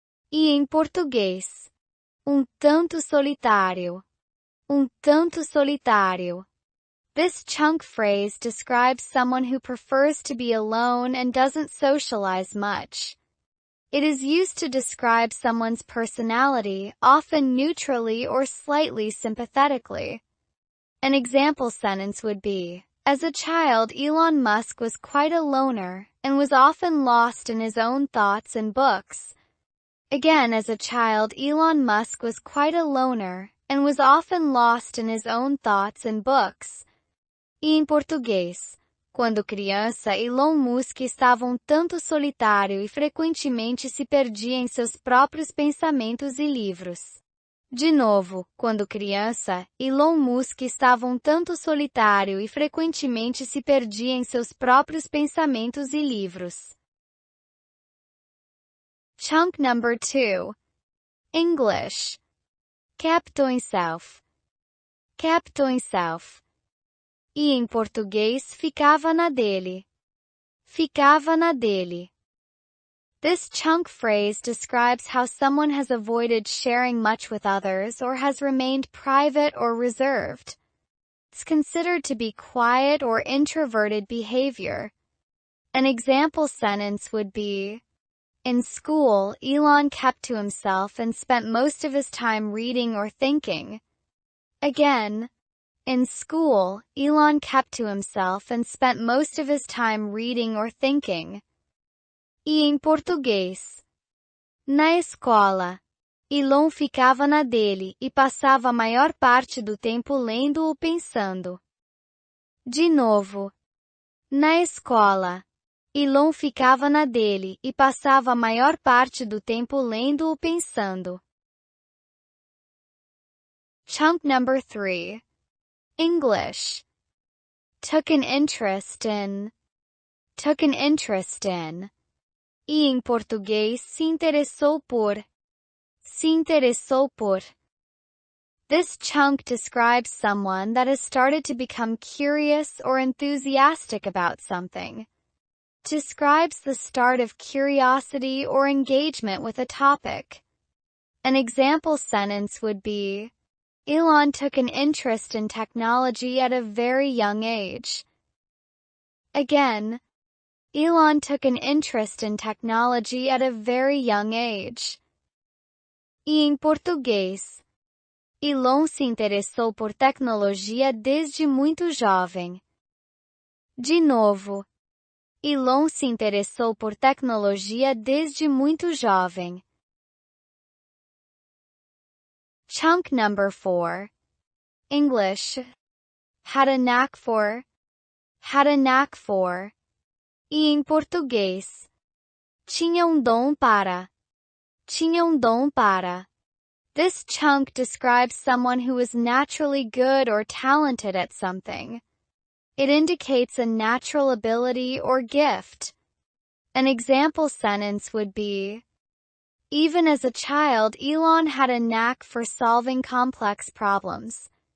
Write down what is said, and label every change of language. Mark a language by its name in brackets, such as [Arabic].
[Portuguese] E em português, tanto solitário. Tanto solitário. [English] This chunk phrase describes someone who prefers to be alone and doesn't socialize much. It is used to describe someone's personality, often neutrally or slightly sympathetically. An example sentence would be, as a child, Elon Musk was quite a loner and was often lost in his own thoughts and books. Again, as a child, Elon Musk was quite a loner and was often lost in his own thoughts and books. [Portuguese] E em português, quando criança, Elon Musk estava tanto solitário e frequentemente se perdia em seus próprios pensamentos e livros. De novo, quando criança, Elon Musk estava tanto solitário e frequentemente se perdia em seus próprios pensamentos e livros. [English] Chunk number 2. English. Kept to himself. Kept to himself. [Portuguese] E em português, ficava na dele. Ficava na dele. [English] This chunk phrase describes how someone has avoided sharing much with others or has remained private or reserved. It's considered to be quiet or introverted behavior. An example sentence would be, in school, Elon kept to himself and spent most of his time reading or thinking. Again, in school, Elon kept to himself and spent most of his time reading or thinking. [Portuguese] E em português, na escola, Elon ficava na dele e passava a maior parte do tempo lendo ou pensando. De novo, Na escola, Elon ficava na dele e passava a maior parte do tempo lendo ou pensando. [English] Chunk number 3. English. Took an interest in. Took an interest in. [Portuguese] E em português, se interessou por. Se interessou por. [English] This chunk describes someone that has started to become curious or enthusiastic about something. Describes the start of curiosity or engagement with a topic. An example sentence would be, Elon took an interest in technology at a very young age. Again, Elon took an interest in technology at a very young age. [Portuguese] E em português, Elon se interessou por tecnologia desde muito jovem. De novo, Elon se interessou por tecnologia desde muito jovem. [English] Chunk number 4. English. Had a knack for. Had a knack for. [Portuguese] E em português, tinha dom para. Tinha dom para. [English] This chunk describes someone who is naturally good or talented at something. It indicates a natural ability or gift. An example sentence would be, even as a child, Elon had a knack for solving complex problems.